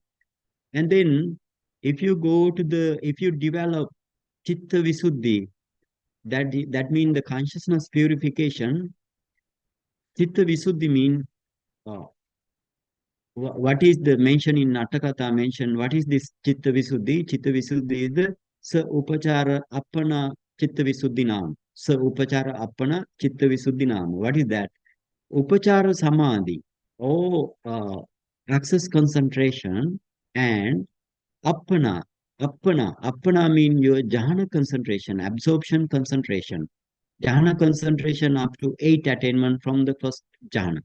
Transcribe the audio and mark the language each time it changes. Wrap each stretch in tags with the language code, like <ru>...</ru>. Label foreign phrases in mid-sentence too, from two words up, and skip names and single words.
<en>And then if you develop</en> <pi>Chitta Visuddhi,</pi> <en>that means the consciousness purification.</en> <pi>Chitta Visuddhi</pi> <en>means what is the mention in Nattakatha mention? What is this</en> <pi>Chitta Visuddhi? Chitta Visuddhi</pi> <en>is the</en> <pi>Sa Upachara Appana Chitta Visuddhi Nam. Sa Upachara Appana Chitta Visuddhi Nam.</pi> <en>What is that?</en> <pi>Upachara Samadhi</pi> <en>or access concentration and Appana. Appana means your jhana concentration, absorption concentration. Jhana concentration up to 8 attainment from the first jhana.</en>